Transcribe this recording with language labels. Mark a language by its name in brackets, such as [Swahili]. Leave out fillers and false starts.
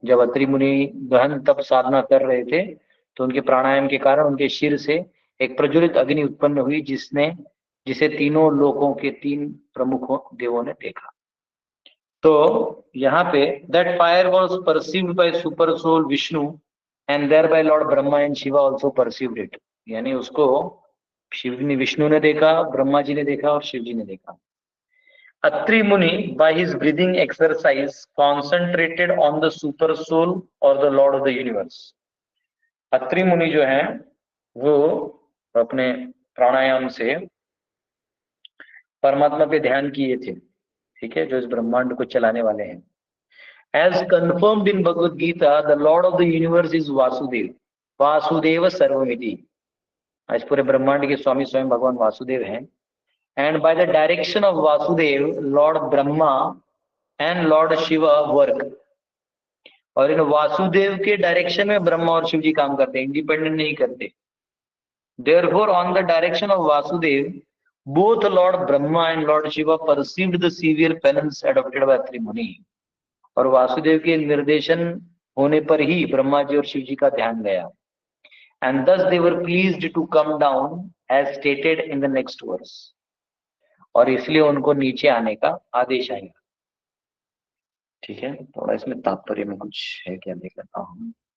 [Hindi] जब अत्रि मुनि गहन तप साधना कर रहे थे तो उनके प्राणायाम के कारण उनके सिर से एक प्रज्वलित अग्नि उत्पन्न हुई, जिसे तीनों लोकों के तीन प्रमुख देवों ने देखा. तो यहाँ पे [English] That fire was perceived by super soul Vishnu and there by lord Brahma and Shiva also perceived it. [Hindi] यानी उसको विष्णु ने देखा, ब्रह्मा जी ने देखा और शिव जी ने देखा. [English] Atri Muni, by his breathing exercise, concentrated on the super soul or the Lord of the universe. [Hindi] Atri Muni जो है वो अपने प्राणायाम से परमात्मा पे ध्यान किए थे. ठीक है. जो इस ब्रह्मांड को चलाने वाले हैं. [English] As confirmed in Bhagavad Gita, the Lord of the universe is Vasudev. [Sanskrit] Vasudev सर्वमिति. [Hindi] आज पूरे ब्रह्मांड के स्वामी स्वयं भगवान वासुदेव हैं. [English] And by the direction of Vasudev, Lord Brahma and Lord Shiva work. [Hindi] और इन वासुदेव के डायरेक्शन में ब्रह्मा और शिव जी काम करते हैं, इंडिपेंडेंट नहीं करते. [English] Therefore, on the direction of Vasudev, both Lord Brahma and Lord Shiva perceived the severe penance adopted by Atri Muni. [Hindi] और वासुदेव के निर्देशन होने पर ही ब्रह्मा जी और शिव जी का ध्यान गया. [English] And thus they were pleased to come down as stated in the next verse. [Hindi] और इसलिए उनको नीचे आने का आदेश आएगा. ठीक है. थोड़ा इसमें तात्पर्य में कुछ है क्या देख लेता हूँ.